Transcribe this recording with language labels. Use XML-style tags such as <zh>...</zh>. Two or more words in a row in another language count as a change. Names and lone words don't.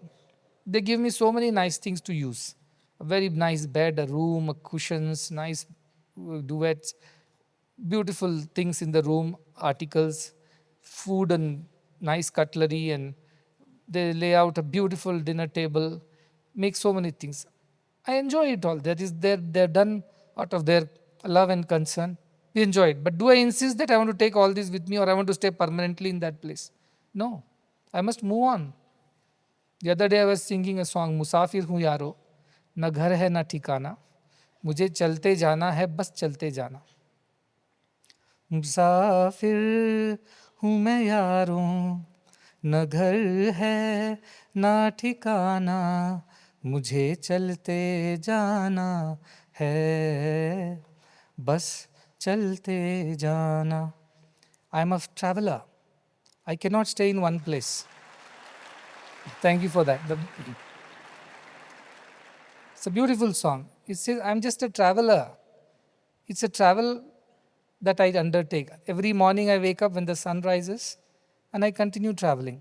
<en>They give me so many nice things to use. A very nice bed, a room, cushions, nice duvets, beautiful things in the room, articles, food and nice cutlery, and they lay out a beautiful dinner table, make so many things. I enjoy it all. That is, they're done out of their love and concern. We enjoy it. But do I insist that I want to take all this with me or I want to stay permanently in that place? No. I must move on. The other day I was singing a song,</en> <hi>मुसाफिर हूँ यारों, न घर है ना ठिकाना, मुझे चलते जाना है बस चलते जाना. मुसाफिर हूँ मैं यारों, न घर है ना ठिकाना, मुझे चलते जाना है बस चलते जाना.</hi> <en>I am a traveler. I cannot stay in one place. Thank you for that. It's a beautiful song. It says, I'm just a traveler. It's a travel that I undertake. Every morning I wake up when the sun rises and I continue traveling.</en>